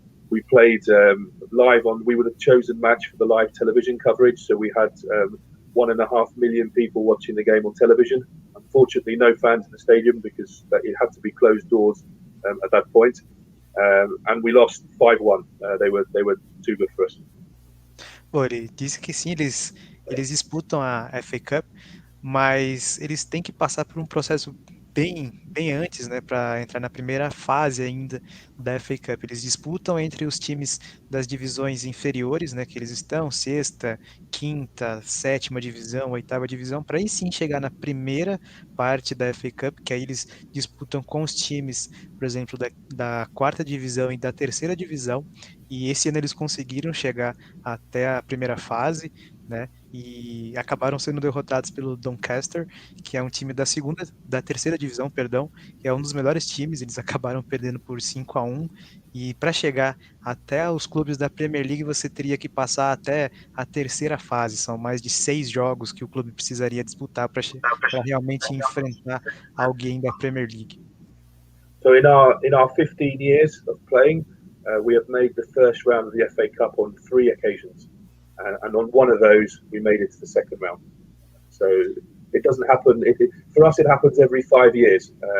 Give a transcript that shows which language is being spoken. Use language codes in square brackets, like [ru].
[en] We played live on. We were the chosen match for the live television coverage, so we had 1.5 million people watching the game on television. Unfortunately, no fans in the stadium because it had to be closed doors at that point. And we lost 5-1. They were too good for us. [pt] Bom, ele disse que sim, eles disputam a FA Cup, mas eles têm que passar por um processo bem antes, né, para entrar na primeira fase ainda da FA Cup. Eles disputam entre os times das divisões inferiores, né, que eles estão, 6ª, 5ª, 7ª divisão, 8ª divisão, para aí sim chegar na primeira parte da FA Cup, que aí eles disputam com os times, por exemplo, da 4ª divisão e da 3ª divisão, e esse ano eles conseguiram chegar até a primeira fase, né, e acabaram sendo derrotados pelo Doncaster, que é um time da 3ª divisão, perdão, que é um dos melhores times. Eles acabaram perdendo por 5-1, e para chegar até os clubes da Premier League você teria que passar até a 3ª fase, são mais de 6 jogos que o clube precisaria disputar para realmente enfrentar alguém da Premier League. [en] So in our 15 years of playing, we have made the first round of the FA Cup on 3 occasions, and on one of those we made it to the second round. So it doesn't happen. For us, it happens every 5 years.